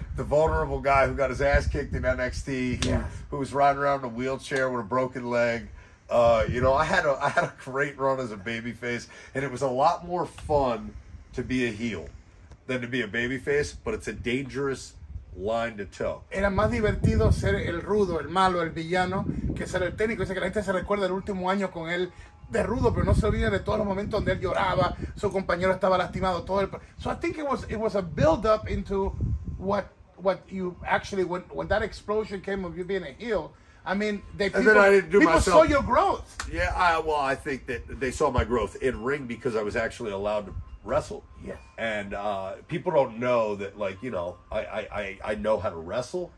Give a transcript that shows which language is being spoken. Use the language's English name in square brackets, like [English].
[English] The vulnerable guy who got his ass kicked in NXT, who was riding around in a wheelchair with a broken leg. You know, I had a great run as a babyface. And it was a lot more fun to be a heel than to be a babyface. But it's a dangerous line to toe. [Spanish] Era más divertido ser el rudo, el malo, el villano, que ser el técnico. Dice que la gente se recuerda el último año con él de rudo, pero no se olvida de todos los momentos donde él lloraba, su compañero estaba lastimado, todo el. [English] So I think it was a build up into what you actually when that explosion came of you being a heel. I mean, people saw your growth. Yeah, I think that they saw my growth in ring because I was actually allowed to wrestle. Yes. And people don't know that, like, you know, I know how to wrestle.